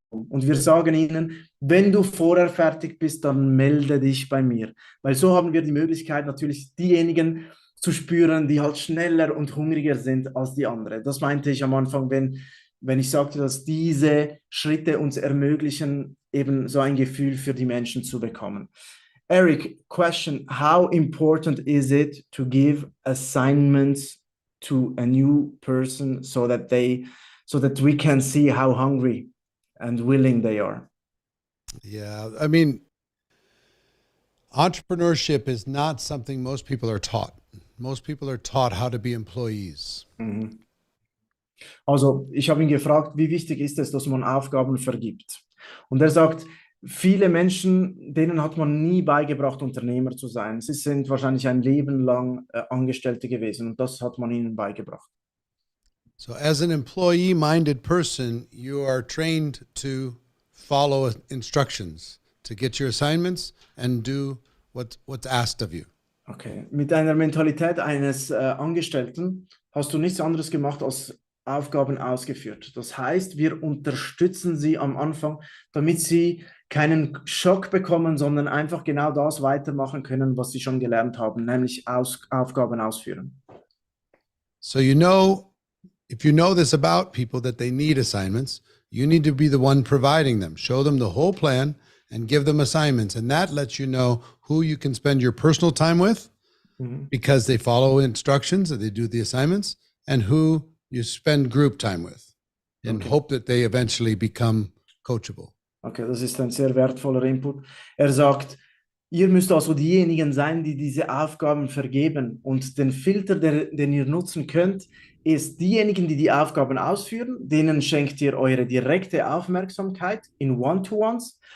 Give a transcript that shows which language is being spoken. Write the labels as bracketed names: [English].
[German] Und wir sagen ihnen, wenn du vorher fertig bist, dann melde dich bei mir. Weil so haben wir die Möglichkeit, natürlich diejenigen zu spüren, die halt schneller und hungriger sind als die anderen. Das meinte ich am Anfang, wenn ich sagte, dass diese Schritte uns ermöglichen, eben so ein Gefühl für die Menschen zu bekommen. [English] Eric, question, how important is it to give assignments to a new person so that we can see how hungry and willing they are? Yeah, I mean, entrepreneurship is not something most people are taught. Most people are taught how to be employees. Mhm. [German] Also, ich habe ihn gefragt, wie wichtig ist es, dass man Aufgaben vergibt? Und er sagt, viele Menschen, denen hat man nie beigebracht, Unternehmer zu sein. Sie sind wahrscheinlich ein Leben lang Angestellte gewesen und das hat man ihnen beigebracht. [English] So as an employee-minded person, you are trained to follow instructions, to get your assignments and do what's asked of you. [German] Okay, mit einer Mentalität eines Angestellten hast du nichts anderes gemacht als Aufgaben ausgeführt. Das heißt, wir unterstützen sie am Anfang, damit sie keinen Schock bekommen, sondern einfach genau das weitermachen können, was sie schon gelernt haben, nämlich Aufgaben ausführen. [English] So you know, if you know this about people that they need assignments, you need to be the one providing them. Show them the whole plan and give them assignments. And that lets you know who you can spend your personal time with because they follow instructions and they do the assignments, and who you spend group time with and hope that they eventually become coachable. [German] Okay, das ist ein sehr wertvoller Input. Er sagt, Ihr müsst also diejenigen sein, die diese Aufgaben vergeben. Und den Filter, den ihr nutzen könnt, ist diejenigen, die die Aufgaben ausführen, denen schenkt ihr eure direkte Aufmerksamkeit in One-to-Ones.